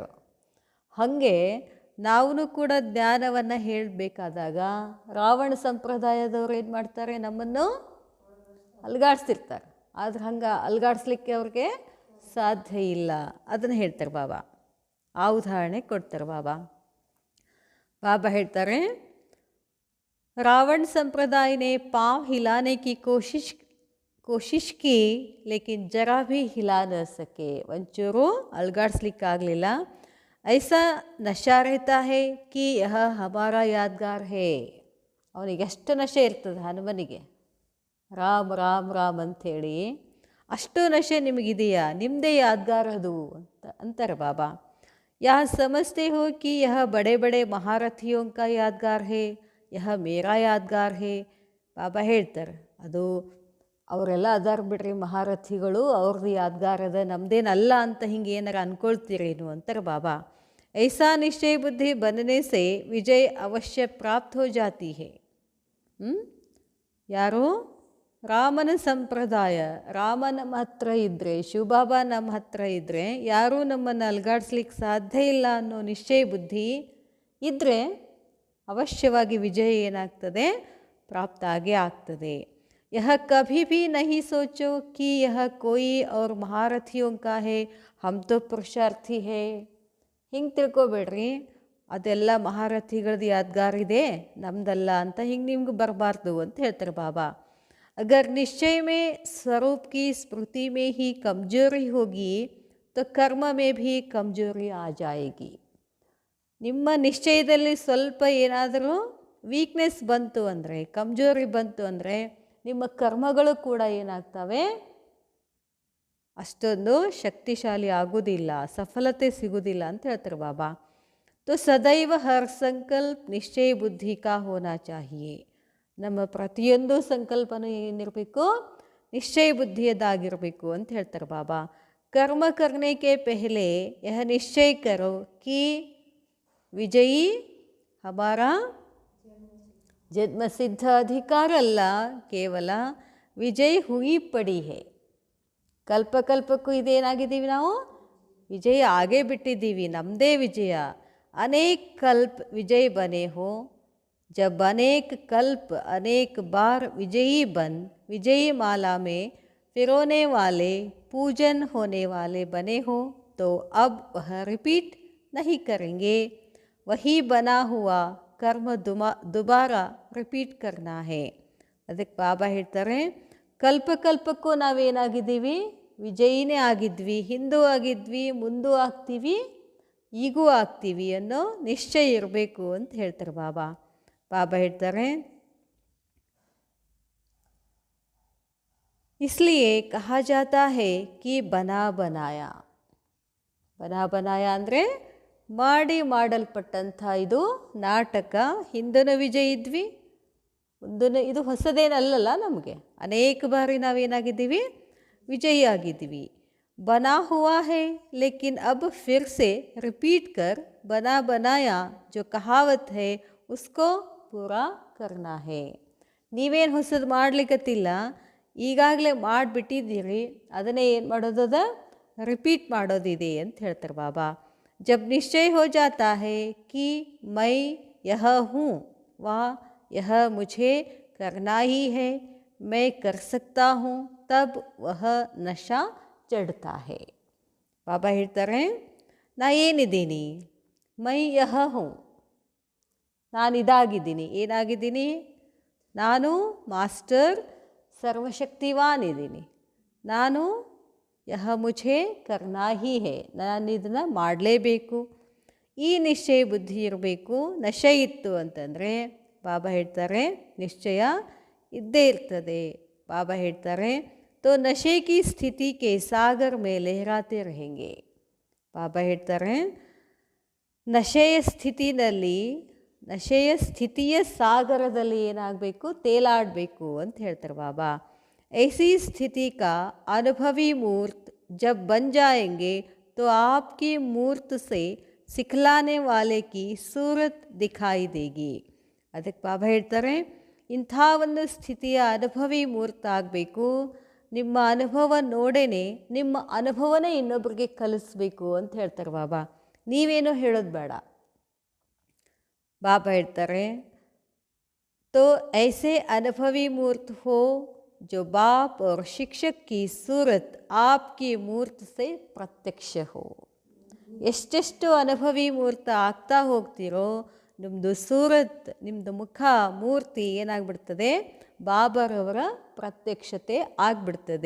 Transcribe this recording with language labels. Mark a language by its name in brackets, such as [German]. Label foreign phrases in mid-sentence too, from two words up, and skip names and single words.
[Kannada] ಹಾಗೆ ನಾವು ಕೂಡ ಜ್ಞಾನವನ್ನು ಹೇಳಬೇಕಾದಾಗ ರಾವಣ ಸಂಪ್ರದಾಯದವ್ರು ಏನು ಮಾಡ್ತಾರೆ? ನಮ್ಮನ್ನು ಅಲ್ಗಾಡಿಸ್ತಿರ್ತಾರೆ. ಆದ್ರೆ ಹಂಗೆ ಅಲ್ಗಾಡಿಸ್ಲಿಕ್ಕೆ ಅವ್ರಿಗೆ ಸಾಧ್ಯ ಇಲ್ಲ. ಅದನ್ನು ಹೇಳ್ತಾರೆ ಬಾಬಾ. ಆ ಉದಾಹರಣೆ ಕೊಡ್ತಾರೆ ಬಾಬಾ. ಬಾಬಾ ಹೇಳ್ತಾರೆ, [Hindi] रावण संप्रदाय ने पाँव हिलाने की कोशिश की लेकिन जरा भी हिला न सके. [Kannada] ಒಂಚೂರು ಅಲ್ಗಾಡಿಸ್ಲಿಕ್ಕಾಗಲಿಲ್ಲ. [Hindi] ऐसा नशा रहता है कि यह हमारा यादगार है. [Kannada] ಅವನಿಗೆ ಎಷ್ಟು ನಶೆ ಇರ್ತದೆ ಹನುಮನಿಗೆ, ರಾಮ್ ರಾಮ್ ರಾಮ್ ಅಂಥೇಳಿ. ಅಷ್ಟು ನಶೆ ನಿಮಗಿದೆಯಾ? ನಿಮ್ಮದೇ ಯಾದ್ಗಾರ ಅದು ಅಂತಾರೆ ಬಾಬಾ. [Hindi] यह समझते हो कि यह बड़े बड़े महारथियों का यादगार है, यह मेरा यादगार है. [Kannada] ಬಾಬಾ ಹೇಳ್ತಾರೆ, ಅದು ಅವರೆಲ್ಲ ಅದಾರ ಬಿಡ್ರಿ ಮಹಾರಥಿಗಳು, ಅವ್ರದ್ದು ಯಾದ್ಗಾರ ಅದ, ನಮ್ಮದೇನಲ್ಲ ಅಂತ ಹಿಂಗೆ ಏನಾರ ಅಂದ್ಕೊಳ್ತೀರೇನು ಅಂತಾರೆ ಬಾಬಾ. [Hindi] ऐसा निश्चय बुद्धि बनने से विजय अवश्य प्राप्त हो जाती है. [Kannada] ಯಾರು? ರಾಮನ ಸಂಪ್ರದಾಯ, ರಾಮ ನಮ್ಮ ಹತ್ರ ಇದ್ದರೆ, ಶಿವಬಾಬಾ ನಮ್ಮ ಹತ್ರ ಇದ್ದರೆ ಯಾರೂ ನಮ್ಮನ್ನು ಅಲ್ಗಾಡಿಸ್ಲಿಕ್ಕೆ ಸಾಧ್ಯ ಇಲ್ಲ ಅನ್ನೋ ನಿಶ್ಚಯ ಬುದ್ಧಿ ಇದ್ದರೆ ಅವಶ್ಯವಾಗಿ ವಿಜಯ ಏನಾಗ್ತದೆ? ಪ್ರಾಪ್ತ ಆಗೇ ಆಗ್ತದೆ. [Hindi] यह कभी भी नहीं सोचो कि यह कोई और महारथियों का है, हम तो पुरुषार्थी है. [Kannada] ಹಿಂಗೆ ತಿಳ್ಕೊಬೇಡ್ರಿ, ಅದೆಲ್ಲ ಮಹಾರಥಿಗಳದ್ದು ಯಾದ್ಗಾರ ಇದೆ, ನಮ್ದಲ್ಲ ಅಂತ ಹಿಂಗೆ ನಿಮ್ಗೆ ಬರಬಾರ್ದು ಅಂತ ಹೇಳ್ತಾರೆ ಬಾಬಾ. [Hindi] अगर निश्चय में स्वरूप की स्मृति में ही कमजोरी होगी तो कर्म में भी कमजोरी आ जाएगी. [Kannada] ನಿಮ್ಮ ನಿಶ್ಚಯದಲ್ಲಿ ಸ್ವಲ್ಪ ಏನಾದರೂ ವೀಕ್ನೆಸ್ ಬಂತು ಅಂದರೆ, ಕಮ್ಜೋರಿ ಬಂತು ಅಂದರೆ ನಿಮ್ಮ ಕರ್ಮಗಳು ಕೂಡ ಏನಾಗ್ತವೆ? ಅಷ್ಟೊಂದು ಶಕ್ತಿಶಾಲಿ ಆಗೋದಿಲ್ಲ, ಸಫಲತೆ ಸಿಗೋದಿಲ್ಲ ಅಂತ ಹೇಳ್ತಾರೆ ಬಾಬಾ. [Hindi] तो सदैव हर संकल्प निश्चय बुद्धि का होना चाहिए. [Kannada] ನಮ್ಮ ಪ್ರತಿಯೊಂದು ಸಂಕಲ್ಪನೂ ಏನಿರಬೇಕು? ನಿಶ್ಚಯ ಬುದ್ಧಿಯದಾಗಿರಬೇಕು ಅಂತ ಹೇಳ್ತಾರೆ ಬಾಬಾ. [Hindi] कर्म करने के पहले यह निश्चय करो कि विजयी हमारा जन्मसिद्ध अधिकार अಲ್ಲ, केवल विजय हुई पड़ी है. [Kannada] ಕಲ್ಪಕಲ್ಪಕ್ಕೂ ಇದೇನಾಗಿದ್ದೀವಿ ನಾವು? ವಿಜಯ ಆಗೇ ಬಿಟ್ಟಿದ್ದೀವಿ, ನಮ್ಮದೇ ವಿಜಯ. [Hindi] अनेक कल्प विजय बने हो. जब अनेक कल्प अनेक बार विजयी बन विजयी माला में फिरोने वाले पूजन होने वाले बने हो तो अब वह रिपीट नहीं करेंगे. वही बना हुआ कर्म दोबारा रिपीट करना है. [Kannada] ಅದಕ್ಕೆ ಬಾಬಾ ಹೇಳ್ತಾರೆ, ಕಲ್ಪಕಲ್ಪಕ್ಕೂ ನಾವೇನಾಗಿದ್ದೀವಿ? ವಿಜಯಿನೇ ಆಗಿದ್ವಿ, ಹಿಂದೂ ಆಗಿದ್ವಿ, ಮುಂದೂ ಆಗ್ತೀವಿ, ಈಗೂ ಆಗ್ತೀವಿ ಅನ್ನೋ ನಿಶ್ಚಯ ಇರಬೇಕು ಅಂತ ಹೇಳ್ತಾರೆ ಬಾಬಾ. ಬಾಬಾ ಹೇಳ್ತಾರೆ, [Hindi] इसलिए कहा जाता है कि बना बनाया. बना बनाया [Kannada] ಅಂದರೆ ಮಾಡಲ್ಪಟ್ಟಂಥ ಇದು ನಾಟಕ. ಹಿಂದೂ ವಿಜಯ ಇದ್ವಿ, ಮುಂದೂ ಇದು ಹೊಸದೇನಲ್ಲ ನಮಗೆ. ಅನೇಕ ಬಾರಿ ನಾವೇನಾಗಿದ್ದೀವಿ? ವಿಜಯಿ ಆಗಿದ್ದೀವಿ. [Hindi] बना हुआ है लेकिन अब फिर से रिपीट कर बना बनाया जो कहावत है उसको पूरा करना है. [Kannada] ನೀವೇನು ಹೊಸದು ಮಾಡ್ಲಿಕ್ಕತ್ತಿಲ್ಲ, ಈಗಾಗಲೇ ಮಾಡಿಬಿಟ್ಟಿದ್ದೀರಿ, ಅದನ್ನೇ ಏನು ಮಾಡೋದದ? ರಿಪೀಟ್ ಮಾಡೋದಿದೆ ಅಂತ ಹೇಳ್ತಾರೆ ಬಾಬಾ. [Hindi] जब निश्चय हो जाता है कि मैं यह हूँ व यह मुझे करना ही है, मैं कर सकता हूँ, तब वह नशा चढ़ता है. [Kannada] ಬಾಬಾ ಹೇಳ್ತಾರೆ, ನಾ ಏನಿದ್ದೀನಿ? [Hindi] मैं यह हूँ, [Kannada] ನಾನಿದಾಗಿದ್ದೀನಿ. ಏನಾಗಿದ್ದೀನಿ? ನಾನು ಮಾಸ್ಟರ್ ಸರ್ವಶಕ್ತಿವಾನ್ ಇದ್ದೀನಿ. [Hindi] ನಾನು यह मुझे करना ही है, [Kannada] ನಾನು ಇದನ್ನು ಮಾಡಲೇಬೇಕು. ಈ ನಿಶ್ಚಯ ಬುದ್ಧಿ ಇರಬೇಕು. ನಶೆ ಇತ್ತು ಅಂತಂದರೆ ಬಾಬಾ ಹೇಳ್ತಾರೆ ನಿಶ್ಚಯ ಇದ್ದೇ ಇರ್ತದೆ. ಬಾಬಾ ಹೇಳ್ತಾರೆ, [Hindi] तो नशे की स्थिति के सागर में लहराते रहेंगे. [Kannada] ಬಾಬಾ ಹೇಳ್ತಾರೆ, ನಶೆಯ ಸ್ಥಿತಿನಲ್ಲಿ ನಶೆಯ ಸ್ಥಿತಿಯ ಸಾಗರದಲ್ಲಿ ಏನಾಗಬೇಕು, ತೇಲಾಡಬೇಕು ಅಂತ ಹೇಳ್ತಾರೆ ಬಾಬಾ. [Hindi] ऐसी स्थिति का अनुभवी मूर्त जब बन जाएंगे तो आपकी मूर्त से सिखलाने वाले की सूरत दिखाई देगी. [Kannada] ಅದಕ್ಕೆ ಬಾಬಾ ಹೇಳ್ತಾರೆ, ಇಂಥ ಒಂದು ಸ್ಥಿತಿಯ ಅನುಭವಿ ಮೂರ್ತ ಆಗಬೇಕು, ನಿಮ್ಮ ಅನುಭವ ನೋಡೇನೆ ನಿಮ್ಮ ಅನುಭವನೇ ಇನ್ನೊಬ್ಬರಿಗೆ ಕಲಿಸ್ಬೇಕು ಅಂತ ಹೇಳ್ತಾರೆ ಬಾಬಾ. ನೀವೇನೋ ಹೇಳೋದು ಬೇಡ. ಬಾಬಾ ಹೇಳ್ತಾರೆ, [Hindi] तो ऐसे अनुभवी मूर्त हो जो बाप और शिक्षक की सूरत आपकी मूर्त से प्रत्यक्ष हो. [Kannada] ಎಷ್ಟೆಷ್ಟು ಅನುಭವಿ ಮೂರ್ತ ಆಗ್ತಾ ಹೋಗ್ತಿರೋ ನಿಮ್ಮದು ಸೂರತ್, ನಿಮ್ಮದು ಮುಖ ಮೂರ್ತಿ ಏನಾಗ್ಬಿಡ್ತದೆ, ಬಾಬರವರ ಪ್ರತ್ಯಕ್ಷತೆ ಆಗಿಬಿಡ್ತದೆ.